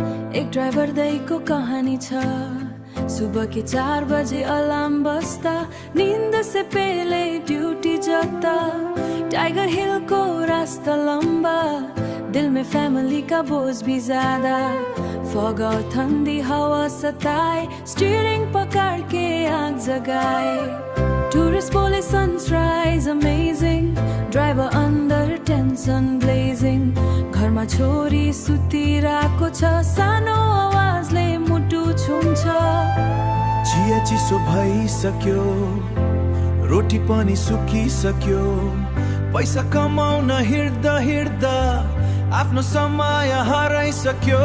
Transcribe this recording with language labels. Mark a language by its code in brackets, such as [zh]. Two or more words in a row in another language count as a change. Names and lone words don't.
[ne] एक ड्राइभर दाइको कहानी छ। [hi] सुबह के 4 बजे अलार्म बजता, नींद से पहले ड्यूटी जगता। टाइगर हिल को रास्ता लंबा, दिल में फैमिली का बोझ भी ज्यादा। फॉग और ठंडी हवा सताए, स्टीयरिंग पकड़ के आग जगाए। टूरिस्ट बोले [en] sunrise amazing, [hi] ड्राइभर अंदर [en] tension blazing. [ne] घरमा छोरी सुतिरहेको छ, सानो आवाजले मुटु छुन्छ। चिया चिसो भइसक्यो, रोटी पनि सुकिसक्यो। पैसा कमाउन हिँड्दा हिँड्दा आफ्नो समय हराइसक्यो।